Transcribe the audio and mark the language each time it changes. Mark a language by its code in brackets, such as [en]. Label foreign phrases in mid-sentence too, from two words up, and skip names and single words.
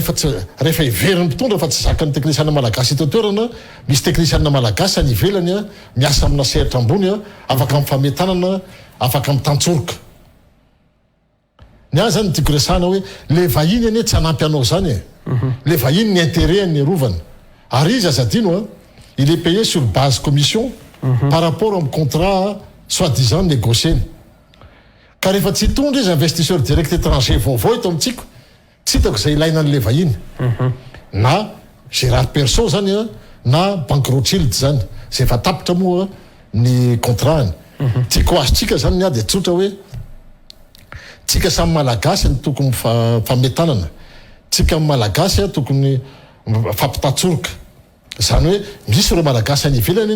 [mg] rehefa iveriny mpitondra fa tsy zakany teknisianina malagasy ito toerana misy teknisianina malagasy any ivelany miasa amina sehatra ambony afaka mifametanana afaka mitantsorika ny azy zany tiako resahana hoe le vahiny anie tsy hanampy anao zany le vahiny ny intérêt ny rovany ary izy azadino [fr] il est payé sur base commission par rapport au contrat soi-disant négocié. [mg] ka rehefa tsy tondra izy [fr] investisseur direct étranger [mg] vaovao eto amitsika tsy hitako zay ilaina n'le vahiny na gérard perso zany a na banque rothschild zany zay efa tapitra moa ny contrany tiako azotsika zany ny ady tsotra hoe tsika samy malagasy ny tokony fametanana tsika amin'ny malagasy a tokony fampitantsoroka zany hoe misy ireo malagasy any ivelany